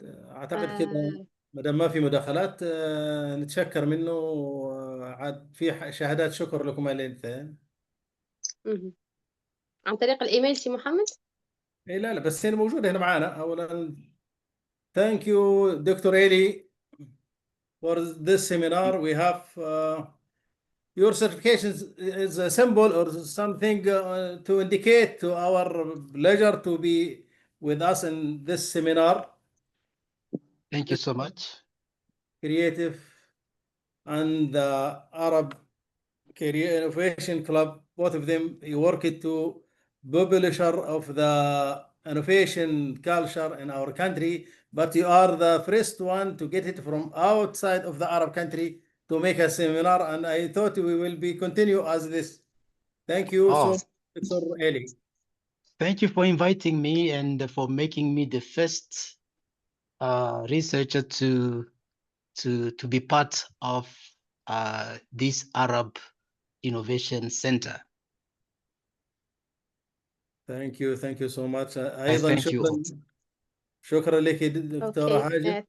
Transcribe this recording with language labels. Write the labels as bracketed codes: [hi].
[ar] اعتقد كده ما دام ما في مداخلات نتشكر منه، عاد في شهادات شكر لكم الاثنين. عن طريق الايميل سي محمد. اي لا بس هي موجوده هنا معانا. اولا [en] thank you دكتور إيلي for this seminar. We have your certification is a symbol or something to indicate to our pleasure to be with us in this seminar. Thank you so much. Creative and the Arab Career Innovation Club, both of them, you worked to publisher of the innovation culture in our country, but you are the first one to get it from outside of the Arab country to make a seminar, and I thought we will be continue as this. Thank you so much, Dr. Eli. Thank you for inviting me and for making me the first researcher to be part of this Arab Innovation Center. Thank you so much. [ar] أيضا شكرا لك دكتورة هاجر.